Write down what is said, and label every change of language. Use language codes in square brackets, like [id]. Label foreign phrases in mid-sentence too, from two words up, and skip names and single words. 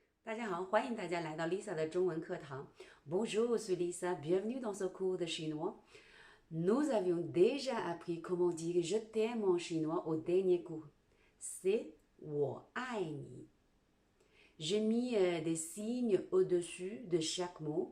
[zh] 大家好，欢迎大家来到 Lisa 的中文课堂。 [fr] Bonjour, je suis Lisa. Bienvenue dans ce cours de chinois. Nous avions déjà appris comment dire je t'aime en chinois au dernier cours. C'est [zh] 我爱你. [fr] J'ai mis des signes au-dessus de chaque mot.